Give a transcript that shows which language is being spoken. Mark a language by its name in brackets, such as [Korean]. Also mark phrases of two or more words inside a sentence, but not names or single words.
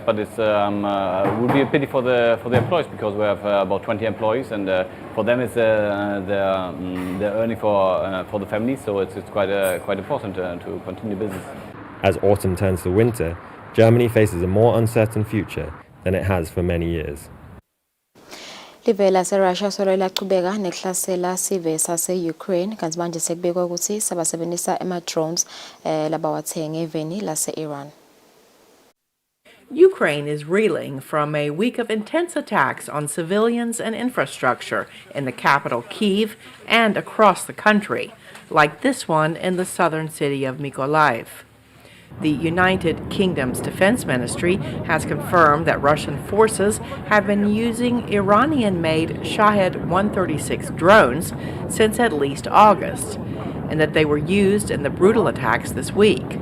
[English] But it would be a pity for the employees, because we have about 20 employees, and for them it's they're earning for the family, so it's quite important to continue business. As autumn turns to winter, Germany faces a more uncertain future than it has for many years. [Swati] Live lase-Russia solo liyaqhubeka nekuhlasela sive sase-Ukraine kanti manje sekubekwa ukuthi sabasebenzisa ama-drones labawathenge eveni lase-Iran. [English] Ukraine is reeling from a week of intense attacks on civilians and infrastructure in the capital Kyiv and across the country, like this one in the southern city of Mykolaiv. The United Kingdom's Defense Ministry has confirmed that Russian forces have been using Iranian-made Shahed 136 drones since at least August, and that they were used in the brutal attacks this week.